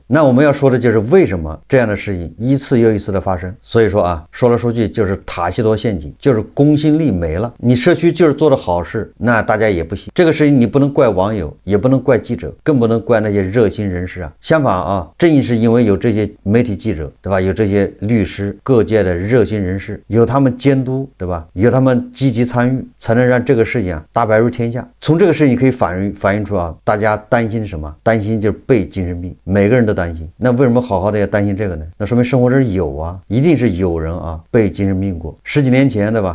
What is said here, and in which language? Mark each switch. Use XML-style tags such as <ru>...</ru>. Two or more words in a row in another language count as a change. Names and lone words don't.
<zh>那我們要說的就是為什麼這樣的事情一次又一次的發生？所以說啊，說來說去就是塔西佗陷阱，就是公信力沒了。你社區就是做的好事，那大家也不行。這個事情你不能怪網友，也不能怪記者，更不能怪那些熱心人士啊。相反啊，正是因為有這些媒體記者，對吧？有这些律師，各界的熱心人士，有他們監督，對吧？有他們積極參與，才能讓這個事情啊大白如天下。從這個事情可以反映出啊，大家擔心什麼？擔心就是被精神病，每個人都擔心。那為什麼好好的要擔心這個呢？那說明生活中有啊，一定是有人啊被精神病過。10幾年前，對吧？</zh>